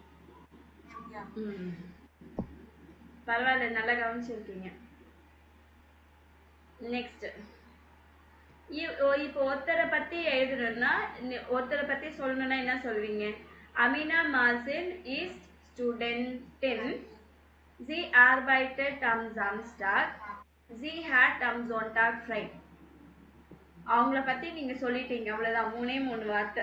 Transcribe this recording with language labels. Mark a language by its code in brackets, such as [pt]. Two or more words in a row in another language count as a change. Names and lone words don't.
[ta] பரவாயில்ல, நல்லா கவனிச்சிருக்கீங்க. நெக்ஸ்ட், இப்போ ஒருத்தரை பத்தி எழுதணும்னா, ஒருத்தரை பத்தி சொல்லணும்னா என்ன சொல்வீங்க? [en] Amina Masin is student in [de] Sie arbeitet am Samstag. Sie hat am Sonntag frei. [ta] அவங்கள பத்தி நீங்க சொல்லிட்டீங்க, அவ்வளவுதான். மூணே மூணு வார்த்தை.